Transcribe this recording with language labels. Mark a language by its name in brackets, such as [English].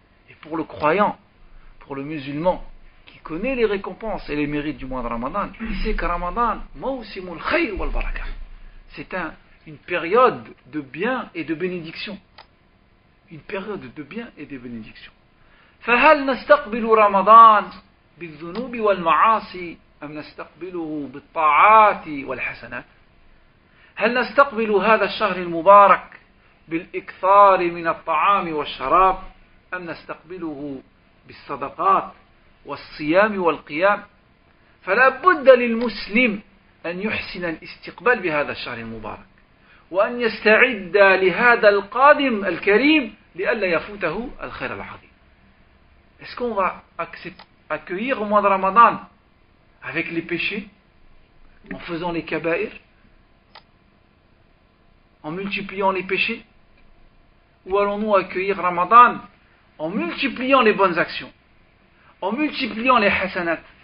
[French] Et pour le croyant, pour le musulman qui connaît les récompenses et les mérites du mois de Ramadan, il sait que Ramadan, [Arabic] mawsimul khayr wal baraka, [French] c'est une période de bien et de bénédiction. Une période de bien et de bénédiction. [Arabic] فهل نستقبل رمضان بالذنوب والمعاصي أم نستقبله بالطاعات والحسنات؟ هل نستقبل هذا الشهر المبارك بالإكثار من الطعام والشراب أم نستقبله بالصدقات والصيام والقيام؟ فلا بد للمسلم أن يحسن الاستقبال بهذا الشهر المبارك وأن يستعد لهذا القادم الكريم لئلا يفوته الخير العظيم. [French] Est-ce qu'on va accueillir au mois de Ramadan avec les péchés, en faisant les kaba'ir, en multipliant les péchés? Ou allons-nous accueillir Ramadan en multipliant les bonnes actions, en multipliant les hasanat?